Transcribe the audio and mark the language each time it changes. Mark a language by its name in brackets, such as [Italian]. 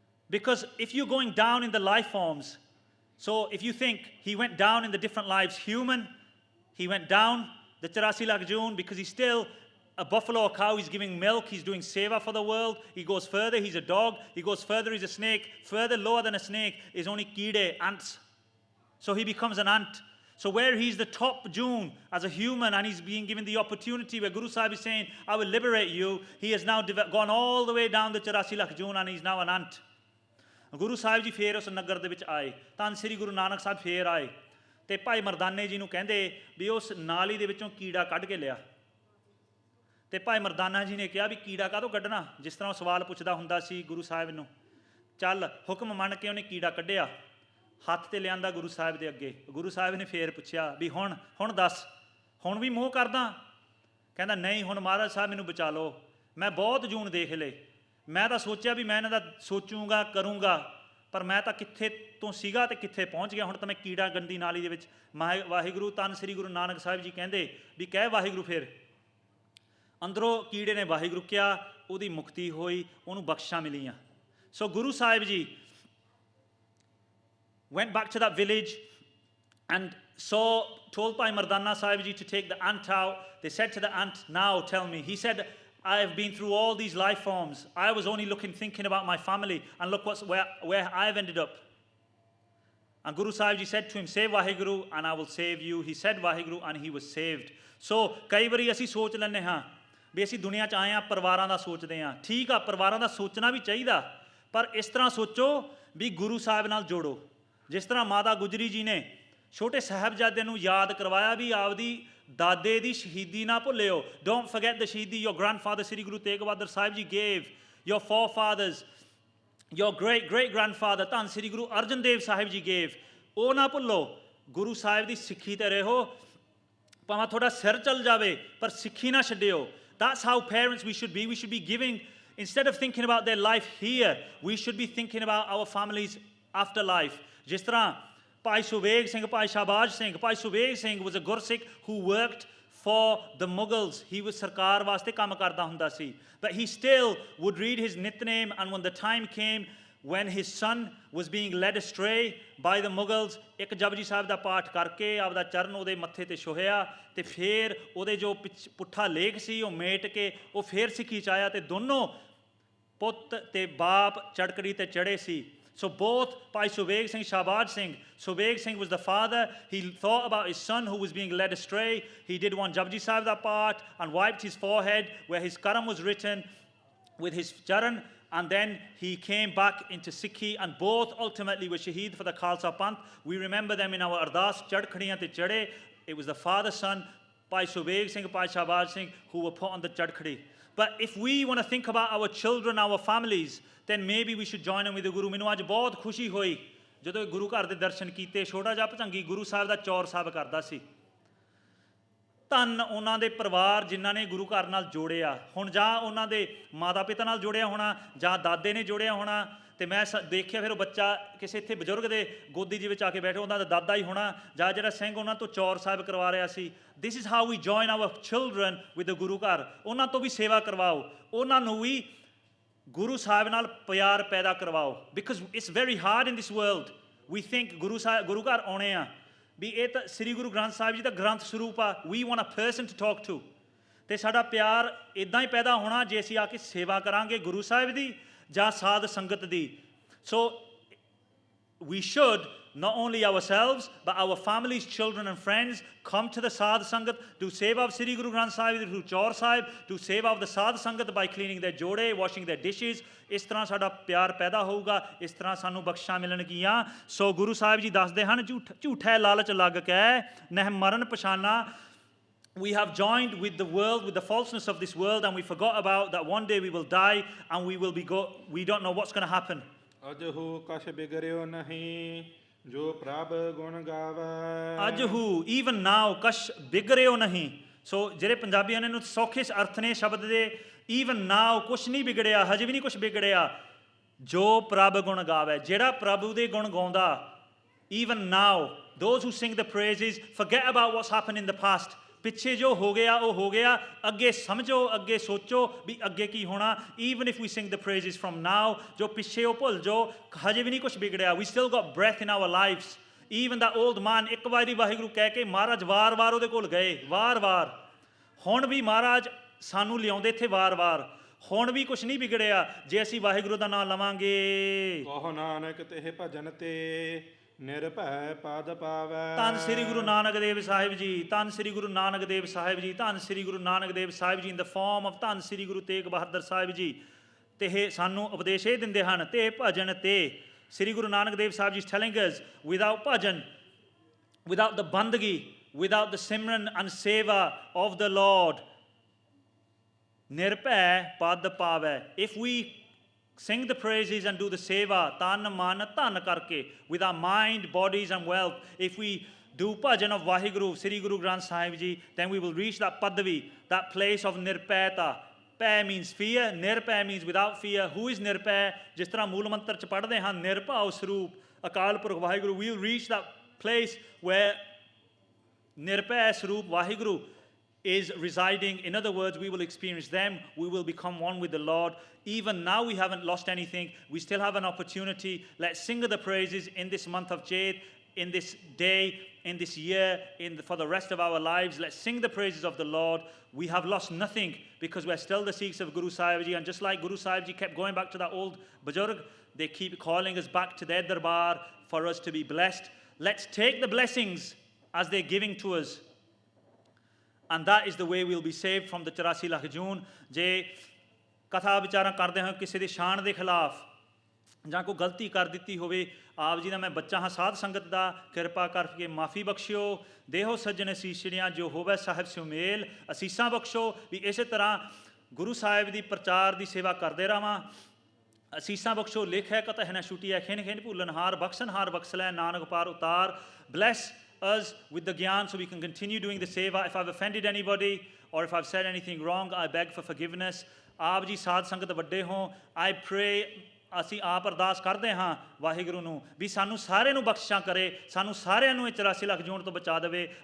[English] Because if you're going down in the life forms, so if you think he went down in the different lives, human, he went down the 84 lakh June because he's still a buffalo or cow, he's giving milk, he's doing seva for the world. He goes further, he's a dog. He goes further, he's a snake. Further lower than a snake is only kide, ants. So he becomes an ant. So where he's the top June as a human and he's being given the opportunity where Guru Sahib is saying, I will liberate you, he has now gone all the way down the 84 lakh June and he's now an ant. [Punjabi] Guru Sahib ji ਫੇਰ ਉਸ ਨਗਰ ਦੇ ਵਿੱਚ ਆਏ, ਧੰਨ ਸ੍ਰੀ ਗੁਰੂ ਨਾਨਕ ਸਾਹਿਬ ਫੇਰ ਆਏ, ਤੇ ਭਾਈ ਮਰਦਾਨੇ ਜੀ ਨੂੰ ਕਹਿੰਦੇ ਵੀ ਉਸ ਨਾਲੀ ਦੇ ਵਿੱਚੋਂ ਕੀੜਾ ਕੱਢ ਕੇ ਲਿਆ। ਤੇ ਭਾਈ ਮਰਦਾਨਾ ਜੀ ਨੇ ਕਿਹਾ ਵੀ ਕੀੜਾ ਕਾਹਤੋਂ ਕੱਢਣਾ, ਜਿਸ ਤਰ੍ਹਾਂ ਉਹ ਸਵਾਲ ਪੁੱਛਦਾ ਹੁੰਦਾ ਸੀ ਗੁਰੂ ਸਾਹਿਬ ਨੂੰ। ਚੱਲ ਹੁਕਮ ਮੰਨ ਕੇ ਉਹਨੇ ਕੀੜਾ ਕੱਢਿਆ, ਹੱਥ ਤੇ ਲਿਆਂਦਾ ਗੁਰੂ ਸਾਹਿਬ ਦੇ ਅੱਗੇ। ਗੁਰੂ ਸਾਹਿਬ ਨੇ ਫੇਰ ਪੁੱਛਿਆ ਵੀ ਹੁਣ ਦੱਸ, ਹੁਣ ਵੀ ਮੋਹ ਕਰਦਾ? ਕਹਿੰਦਾ ਨਹੀਂ, ਹੁਣ ਮਹਾਰਾਜ ਸਾਹਿਬ ਮੈਨੂੰ ਬਚਾ ਲਓ, ਮੈਂ ਬਹੁਤ ਜੂਨ ਦੇਖ ਲਏ, ਮੈਂ ਤਾਂ ਸੋਚਿਆ ਵੀ ਮੈਂ ਇਹਨਾਂ ਦਾ ਸੋਚੂੰਗਾ ਕਰੂੰਗਾ, ਪਰ ਮੈਂ ਤਾਂ ਕਿੱਥੇ ਤੋਂ ਸੀਗਾ ਤੇ ਕਿੱਥੇ ਪਹੁੰਚ ਗਿਆ, ਹੁਣ ਤਾਂ ਮੈਂ ਕੀੜਾ ਗੰਦੀ ਨਾਲੀ ਦੇ ਵਿੱਚ। ਵਾਹਿਗੁਰੂ ਧੰਨ ਸ੍ਰੀ ਗੁਰੂ ਨਾਨਕ ਸਾਹਿਬ ਜੀ ਕਹਿੰਦੇ ਵੀ ਕਹਿ ਵਾਹਿਗੁਰੂ। ਫਿਰ ਅੰਦਰੋਂ ਕੀੜੇ ਨੇ ਵਾਹਿਗੁਰੂ ਕਿਹਾ, ਉਹਦੀ ਮੁਕਤੀ ਹੋਈ, ਉਹਨੂੰ ਬਖਸ਼ਾਂ ਮਿਲੀਆਂ। ਸੋ Guru Sahib ji [English] went back to that village and told by Mardana Sahib Ji to take the ant out. They said to the ant, now tell me. He said, I have been through all these life forms. I was only thinking about my family, and look where I've ended up. And Guru Sahib Ji said to him, say Vaheguru and I will save you. He said Vaheguru and he was saved. [Punjabi] So ਕਈ ਵਾਰੀ ਅਸੀਂ ਸੋਚ ਲੈਂਦੇ ਹਾਂ ਵੀ ਅਸੀਂ ਦੁਨੀਆ 'ਚ ਆਏ ਹਾਂ, ਪਰਿਵਾਰਾਂ ਦਾ ਸੋਚਦੇ ਹਾਂ। ਠੀਕ ਆ, ਪਰਿਵਾਰਾਂ ਦਾ ਸੋਚਣਾ ਵੀ ਚਾਹੀਦਾ, ਪਰ ਇਸ ਤਰ੍ਹਾਂ ਸੋਚੋ ਵੀ ਗੁਰੂ ਸਾਹਿਬ ਨਾਲ ਜੋੜੋ। ਜਿਸ ਤਰ੍ਹਾਂ ਮਾਤਾ ਗੁਜਰੀ ਜੀ ਨੇ ਛੋਟੇ ਸਾਹਿਬਜ਼ਾਦੇ ਨੂੰ ਯਾਦ ਕਰਵਾਇਆ ਵੀ ਆਪਦੀ ਦਾਦੇ ਦੀ ਸ਼ਹੀਦੀ ਨਾ ਭੁੱਲਿਓ। [English] Don't forget the shahidi your grandfather Sri Guru Tegh Bahadur Sahib Ji gave, your forefathers, your great-great-grandfather Dhan Sri Guru Arjan Dev Sahib Ji gave। [Punjabi] ਉਹ ਨਾ ਭੁੱਲੋ, ਗੁਰੂ ਸਾਹਿਬ ਦੀ ਸਿੱਖੀ ਤੇ ਰਹੋ, ਭਾਵੇਂ ਤੁਹਾਡਾ ਸਿਰ ਚੱਲ ਜਾਵੇ ਪਰ ਸਿੱਖੀ ਨਾ ਛੱਡਿਓ। [English] That's how parents we should be. We should be giving, instead of thinking about their life here, we should be thinking about our families afterlife। [Punjabi] ਜਿਸ ਤਰ੍ਹਾਂ ਭਾਈ ਸੁਬੇਗ ਸਿੰਘ, ਭਾਈ ਸ਼ਾਹਬਾਜ਼ ਸਿੰਘ, ਭਾਈ Subeg Singh [English] was a Gursikh who worked for the Mughals. He was [Punjabi] ਸਰਕਾਰ ਵਾਸਤੇ ਕੰਮ ਕਰਦਾ ਹੁੰਦਾ ਸੀ, [English] but he still would read his Nitnem, and when the time came when his son was being led astray by the Mughals, [Punjabi] ਇੱਕ ਜਪਜੀ ਸਾਹਿਬ ਦਾ ਪਾਠ ਕਰਕੇ ਆਪਦਾ ਚਰਨ ਉਹਦੇ ਮੱਥੇ ਤੇ ਛੋਹਿਆ ਤੇ ਫਿਰ ਉਹਦੇ ਜੋ ਪੁੱਠਾ ਲੇਖ ਸੀ ਉਹ ਮੇਟ ਕੇ ਉਹ ਫਿਰ ਸਿੱਖੀ 'ਚ ਆਇਆ ਤੇ ਦੋਨੋਂ ਪੁੱਤ ਤੇ ਬਾਪ ਚੜਕੜੀ ਤੇ ਚੜ੍ਹੇ ਸੀ। [English] So both Bhai Subeg Singh, Shahbaz Singh, Subeg Singh was the father. He thought about his son who was being led astray. He did one Japji Sahib da part and wiped his forehead where his karam was written with his charan, and then he came back into Sikhi, and both ultimately were shaheed for the Khalsa Panth. We remember them in our Ardas, Chadkhadiyan te Chade. It was the father son, Bhai Subeg Singh, Bhai Shahbaz Singh, who were put on the Chadkhadi. But if we want to think about our children, our families, then maybe we should join them with the Guru। [Punjabi] ਮੈਨੂੰ ਅੱਜ ਬਹੁਤ ਖੁਸ਼ੀ ਹੋਈ ਜਦੋਂ ਗੁਰੂ ਘਰ ਦੇ ਦਰਸ਼ਨ ਕੀਤੇ। ਛੋਟਾ ਜਿਹਾ ਭਜੰਗੀ ਗੁਰੂ ਸਾਹਿਬ ਦਾ ਚੌਰ ਸਾਹਿਬ ਕਰਦਾ ਸੀ। ਧੰਨ ਉਹਨਾਂ ਦੇ ਪਰਿਵਾਰ ਜਿਨ੍ਹਾਂ ਨੇ ਗੁਰੂ ਘਰ ਨਾਲ ਜੋੜਿਆ। ਹੁਣ ਜਾਂ ਉਹਨਾਂ ਦੇ ਮਾਤਾ ਪਿਤਾ ਨਾਲ ਜੋੜਿਆ ਹੋਣਾ ਜਾਂ ਦਾਦੇ ਨੇ ਜੋੜਿਆ ਹੋਣਾ, ਤੇ ਮੈਂ ਦੇਖਿਆ ਫਿਰ ਉਹ ਬੱਚਾ ਕਿਸੇ ਇੱਥੇ ਬਜ਼ੁਰਗ ਦੇ ਗੋਦੀ ਜੀ ਵਿੱਚ ਆ ਕੇ ਬੈਠੇ, ਉਹਨਾਂ ਦਾ ਦਾਦਾ ਹੀ ਹੋਣਾ ਜਾਂ ਜਿਹੜਾ ਸਿੰਘ ਉਹਨਾਂ ਤੋਂ ਚੌਰ ਸਾਹਿਬ ਕਰਵਾ ਰਿਹਾ ਸੀ। [English] This is how we join our children with the guru ghar. [Punjabi] ਉਹਨਾਂ ਤੋਂ ਵੀ ਸੇਵਾ ਕਰਵਾਓ, ਉਹਨਾਂ ਨੂੰ ਵੀ ਗੁਰੂ ਸਾਹਿਬ ਨਾਲ ਪਿਆਰ ਪੈਦਾ ਕਰਵਾਓ। [English] Because it's very hard in this world. We think [Punjabi] ਗੁਰੂ ਘਰ ਆਉਣੇ ਆ ਵੀ ਇਹ ਤਾਂ ਸ੍ਰੀ ਗੁਰੂ ਗ੍ਰੰਥ ਸਾਹਿਬ ਜੀ ਦਾ ਗ੍ਰੰਥ ਸਰੂਪ ਆ। [English] We want a person to talk to. [Punjabi] ਅਤੇ ਸਾਡਾ ਪਿਆਰ ਇੱਦਾਂ ਹੀ ਪੈਦਾ ਹੋਣਾ ਜੇ ਅਸੀਂ ਆ ਕੇ ਸੇਵਾ ਕਰਾਂਗੇ ਗੁਰੂ ਸਾਹਿਬ ਦੀ ਜਾਂ ਸਾਧ ਸੰਗਤ ਦੀ। [English] So we should, not only ourselves, but our families, children and friends, come to the Sadh Sangat, do seva of Sri Guru Granth Sahib, do Chaur Sahib, do seva of the Sadh Sangat by cleaning their jode, washing their dishes। [Punjabi] ਇਸ ਤਰ੍ਹਾਂ ਸਾਡਾ ਪਿਆਰ ਪੈਦਾ ਹੋਊਗਾ, ਇਸ ਤਰ੍ਹਾਂ ਸਾਨੂੰ ਬਖਸ਼ਾਂ ਮਿਲਣਗੀਆਂ। ਸੋ ਗੁਰੂ ਸਾਹਿਬ ਜੀ ਦੱਸਦੇ ਹਨ, ਝੂਠੇ ਲਾਲਚ ਲੱਗ ਕੇ ਨਹਿ ਮਰਨ ਪਛਾਨਾ। [English] We have joined with the world, with the falseness of this world, and we forgot about that one day we will die and we don't know what's going to happen। [Punjabi] ਅਜਹੁ ਕਛ ਬਿਗਰਿਓ ਨਹੀਂ ਜੋ ਪ੍ਰਭ ਗੁਣ ਗਾਵੈ। ਅਜਹੁ, [English] even now, [Punjabi] ਕਛ ਬਿਗਰਿਓ ਨਹੀਂ। ਸੋ ਜਿਹੜੇ ਪੰਜਾਬੀਆਂ ਨੇ ਇਹਨੂੰ ਸੌਖੇ ਅਰਥ ਨੇ ਸ਼ਬਦ ਦੇ, even now, ਕੁਛ ਨਹੀਂ ਵਿਗੜਿਆ, ਹਜੇ ਵੀ ਨਹੀਂ ਕੁਛ ਵਿਗੜਿਆ। ਜੋ ਪ੍ਰਭ ਗੁਣ ਗਾਵੈ, ਜਿਹੜਾ ਪ੍ਰਭੂ ਦੇ ਗੁਣ ਗਾਉਂਦਾ। [English] even now, those who sing the praises, forget about what's happened in the past। [Punjabi] ਪਿੱਛੇ ਜੋ ਹੋ ਗਿਆ ਉਹ ਹੋ ਗਿਆ, ਅੱਗੇ ਸਮਝੋ, ਅੱਗੇ ਸੋਚੋ ਵੀ ਅੱਗੇ ਕੀ ਹੋਣਾ। [English] even if we sing the praises from now, [Punjabi] ਜੋ ਪਿੱਛੇ ਉਹ ਭੁੱਲ ਜਾਓ, ਹਜੇ ਵੀ ਨਹੀਂ ਕੁਛ ਵਿਗੜਿਆ। [English] we still got breath in our lives। even that old man [Punjabi] ਇੱਕ ਵਾਰੀ ਵਾਹਿਗੁਰੂ ਕਹਿ ਕੇ ਮਹਾਰਾਜ ਵਾਰ-ਵਾਰ ਉਹਦੇ ਕੋਲ ਗਏ, ਵਾਰ-ਵਾਰ। ਹੁਣ ਵੀ ਮਹਾਰਾਜ ਸਾਨੂੰ ਲਿਆਉਂਦੇ ਇੱਥੇ ਵਾਰ-ਵਾਰ। ਹੁਣ ਵੀ ਕੁਛ ਨਹੀਂ ਵਿਗੜਿਆ ਜੇ ਅਸੀਂ ਵਾਹਿਗੁਰੂ ਦਾ ਨਾਮ ਲਵਾਂਗੇ। ਕਹੋ ਨਾਨਕ ਤੇਹ ਭਜਨ ਤੇ ਨਿਰਭੈ ਪਦ ਪਾਵੈ। ਧੰਨ ਸ੍ਰੀ ਗੁਰੂ ਨਾਨਕ ਦੇਵ ਸਾਹਿਬ ਜੀ, ਧੰਨ ਸ੍ਰੀ ਗੁਰੂ ਨਾਨਕ ਦੇਵ ਸਾਹਿਬ ਜੀ, ਧੰਨ ਸ੍ਰੀ ਗੁਰੂ ਨਾਨਕ ਦੇਵ ਸਾਹਿਬ ਜੀ [English] in the form of [Punjabi] ਧੰਨ ਸ੍ਰੀ ਗੁਰੂ ਤੇਗ ਬਹਾਦਰ ਸਾਹਿਬ ਜੀ। ਤੇ ਇਹ ਸਾਨੂੰ ਉਪਦੇਸ਼ ਇਹ ਦਿੰਦੇ ਹਨ, ਤੇ ਭਜਨ ਤੇ [English] Sri Guru Nanak Dev Sahib ji is telling us, without bhajan, without the bandagi, without the simran and seva of the Lord, [Punjabi] nirbhay pad pavai। [English] if we sing the praises and do the seva [Punjabi] tan man dhan karke [English] with our mind, bodies and wealth, if we do bhajan of Vaheguru Sri Guru Granth Sahib Ji, then we will reach that padavi, that place of nirbhayata। Pai means fear, nirbhai means without fear। who is nirbhai? [Punjabi] ਜਿਸ ਤਰ੍ਹਾਂ ਮੂਲ ਮੰਤਰ 'ਚ ਪੜ੍ਹਦੇ ਹਾਂ, ਨਿਰਭਉ ਸਰੂਪ Akal Purakh Waheguru. [English] we'll reach that place where nirbhai sarup Waheguru is residing. In other words, we will experience them. We will become one with the Lord. Even now, we haven't lost anything. We still have an opportunity. Let's sing the praises in this month of Jade, in this day, in this year, for the rest of our lives. Let's sing the praises of the Lord. We have lost nothing because we're still the Sikhs of Guru Sahib Ji. And just like Guru Sahib Ji kept going back to that old Bajurg, they keep calling us back to their darbar for us to be blessed. Let's take the blessings as they're giving to us. And that is the way we'll be saved from the 84 lakh joon. [Punjabi] ਜੇ ਕਥਾ ਵਿਚਾਰਾਂ ਕਰਦੇ ਹਾਂ ਕਿਸੇ ਦੀ ਸ਼ਾਨ ਦੇ ਖਿਲਾਫ ਜਾਂ ਕੋਈ ਗਲਤੀ ਕਰ ਦਿੱਤੀ ਹੋਵੇ, ਆਪ ਜੀ ਦਾ ਮੈਂ ਬੱਚਾ ਹਾਂ, ਸਾਧ ਸੰਗਤ ਦਾ, ਕਿਰਪਾ ਕਰਕੇ ਮਾਫੀ ਬਖਸ਼ਿਓ। ਦੇਹੋ ਸੱਜਣ ਅਸੀਸੜੀਆਂ ਜੋ ਹੋਵੇ ਸਾਹਿਬ ਸੁਮੇਲ, ਅਸੀਸਾਂ ਬਖਸ਼ੋ ਵੀ ਇਸੇ ਤਰ੍ਹਾਂ ਗੁਰੂ ਸਾਹਿਬ ਦੀ ਪ੍ਰਚਾਰ ਦੀ ਸੇਵਾ ਕਰਦੇ ਰਹਾਂ। ਅਸੀਸਾਂ ਬਖਸ਼ੋ, ਲੇਖੈ ਕਤਹਿ ਨ ਛੁਟੀਐ, ਖਿਨ ਖਿਨ ਭੁੱਲਨਹਾਰ, ਬਖਸ਼ਨਹਾਰ ਬਖਸ਼ ਲੈ, ਨਾਨਕ ਪਾਰ ਉਤਾਰ। [English] Bless us with the gyan so we can continue doing the seva. If I've offended anybody or if I've said anything wrong, I beg for forgiveness. [Punjabi] ਆਪ ਜੀ ਸਾਧ ਸੰਗਤ ਵੱਡੇ ਹੋ, [English] I pray, [Punjabi] ਅਸੀਂ ਆਪ ਅਰਦਾਸ ਕਰਦੇ ਹਾਂ ਵਾਹਿਗੁਰੂ ਨੂੰ ਵੀ ਸਾਨੂੰ ਸਾਰਿਆਂ ਨੂੰ ਬਖਸ਼ਿਸ਼ਾਂ ਕਰੇ, ਸਾਨੂੰ ਸਾਰਿਆਂ ਨੂੰ ਇਹ 84 ਲੱਖ ਜੂਨ ਤੋਂ ਬਚਾ ਦੇਵੇ।